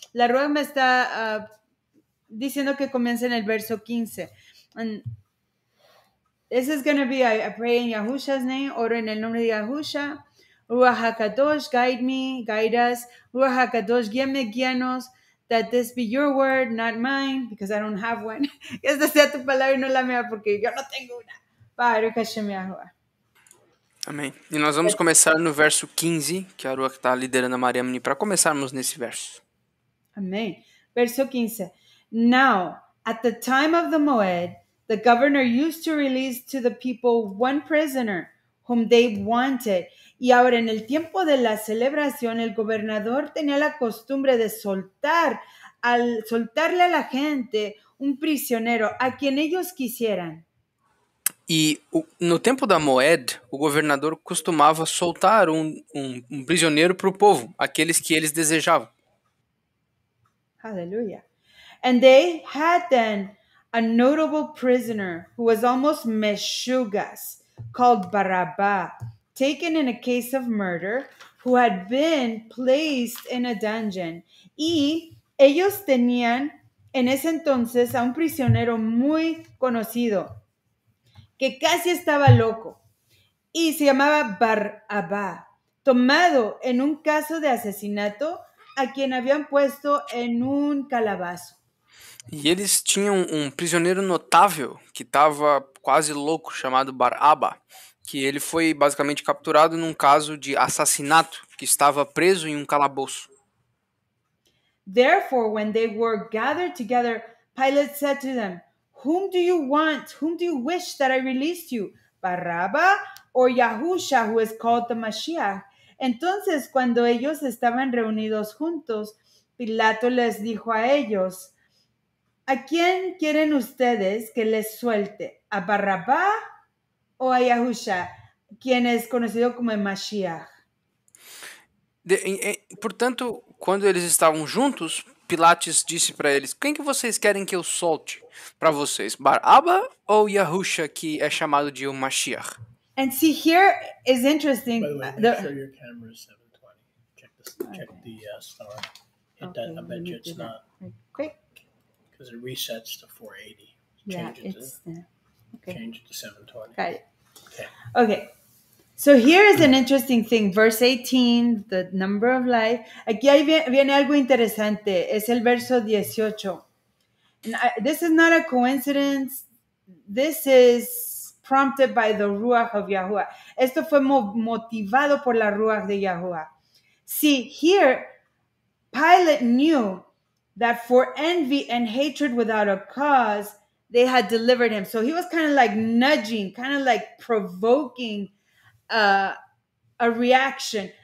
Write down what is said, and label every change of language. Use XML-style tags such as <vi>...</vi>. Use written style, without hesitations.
<es>La Ruach me está diciendo que comience en el verso 15.</es> <en>And this is going to be, I pray in Yahusha's name,</en> <es>oro en el nombre de Yahusha.</es> <en>Ruach HaKadosh, guide me, guide us. Ruach HaKadosh,</en> <es>guíanos,</es> <en>that this be your word, not mine, because I don't have one.</en> <es>Que esta sea tu palabra y no la mía, porque yo no tengo una.</es> <he>Baruch Hashem Yahuwah.</he> <pt>Amém. E nós vamos começar no verso 15, que a Ruach está liderando a Mariamne para começarmos nesse verso. Amém. Verso 15.</pt> <en>Now, at the time of the Moed, the governor used to release to the people one prisoner whom they wanted.</en> <es>Y ahora en el tiempo de la celebración, el gobernador tenía la costumbre de soltarle a la gente un prisionero a quien ellos quisieran.</es> <pt>E no tempo da Moed, o governador costumava soltar um prisioneiro para o povo, aqueles que eles desejavam.</pt> <he>Hallelujah.</he> <en>And they had then a notable prisoner who was almost meshugas, called Barabbas, taken in a case of murder, who had been placed in a dungeon.</en> <es>Y ellos tenían en ese entonces a un prisionero muy conocido, que casi estaba loco, y se llamaba Barabbas, tomado en un caso de asesinato a quien habían puesto en un calabazo.</es> <pt>E eles tinham um prisioneiro notável que estava quase louco, chamado Baraba, que ele foi basicamente capturado num caso de assassinato, que estava preso em um calabouço.</pt> <en>Therefore, when they were gathered together, Pilate said to them, "Whom do you want? Whom do you wish that I release you? Barabbas or Yahusha, who is called the Mashiach?"</en> <es>Entonces, cuando ellos estaban reunidos juntos, Pilato les dijo a ellos, ¿a quién quieren ustedes que les suelte? ¿A Barrabás o a Yahusha, quien es conocido como el Mashiach?</es> <pt>Portanto, quando eles estavam juntos, Pilates disse para eles, quem que vocês querem que eu solte para vocês? Baraba ou Yahusha, que é chamado de o Mashiach?</pt> <en>And see, here is interesting. By the way, make sure your camera is 720. Check the star. Hit that. I bet you it's not. Quick. Because it resets to 480. Yeah, Change it it's to, change it to 720. got it. Okay. Okay. So here is an interesting thing. Verse 18, the number of life.</en> <es>Aquí viene algo interesante. Es el verso 18.</es> <en>And this is not a coincidence. This is prompted by the Ruach of Yahuwah.</en> <es>Esto fue motivado por la Ruach de Yahuwah.</es> <en>See, here, Pilate knew that for envy and hatred without a cause, they had delivered him. So he was kind of like nudging, kind of like provoking a reaction.</en>